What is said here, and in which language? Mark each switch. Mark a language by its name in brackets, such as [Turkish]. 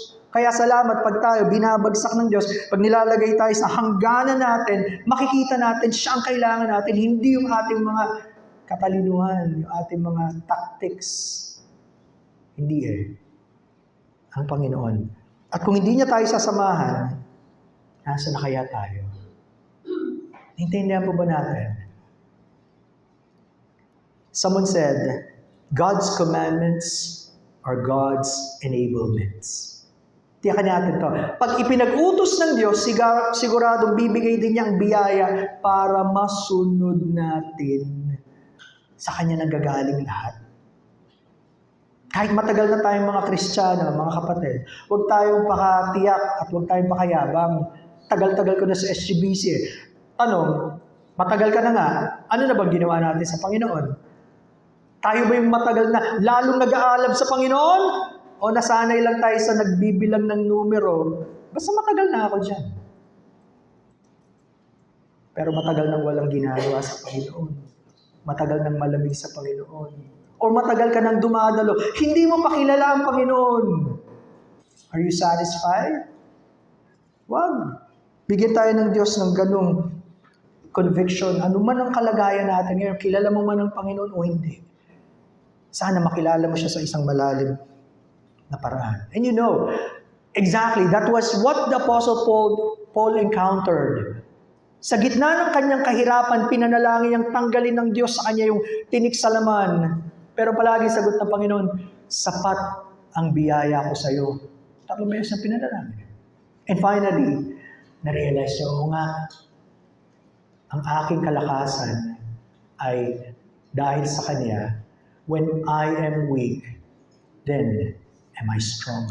[Filipino] Kaya salamat pag tayo binabagsak ng Diyos, pag nilalagay tayo sa hangganan natin, makikita natin siya ang kailangan natin, hindi yung ating mga katalinuhan, yung ating mga tactics. Hindi eh. Ang Panginoon. At kung hindi niya tayo sasamahan, nasa na kaya tayo? Naintindihan po ba natin? [English] Someone said, God's commandments are God's enablements. [Filipino] Tiyakan natin to. Pag ipinag-utos ng Diyos, siguradong bibigay din niya ang biyaya para masunod natin. Sa Kanya nanggagaling lahat. Kahit matagal na tayong mga Kristiyano, mga kapatid, huwag tayong pakatiyak at huwag tayong pakayabang. Tagal-tagal ko na sa SGBC. Tanong, matagal ka na nga, ano na bang ginawa natin sa Panginoon? Tayo ba yung matagal na lalong nag-aalab sa Panginoon? O nasanay lang tayo sa nagbibilang ng numero? Basta matagal na ako dyan. Pero matagal nang walang ginagawa sa Panginoon. Matagal nang malamig sa Panginoon. O matagal ka nang dumadalo, hindi mo pakilala ang Panginoon. [English] Are you satisfied? [Filipino] Wag. Bigyan tayo ng Diyos ng ganung conviction. Ano man ang kalagayan natin ngayon, kilala mo man ang Panginoon o hindi. Sana makilala mo siya sa isang malalim na paraan. [English] And you know, exactly, that was what the Apostle Paul encountered. [Filipino] Sa gitna ng kanyang kahirapan, pinanalangin niyang tanggalin ng Diyos sa kanya yung tinik sa laman. Pero palagi sagot ng Panginoon, sapat ang biyaya ko sa iyo. 3 beses na pinanalangin. And finally, na-realize niya, oo nga, ang aking kalakasan ay dahil sa Kanya, [English] when I am weak, then am I strong.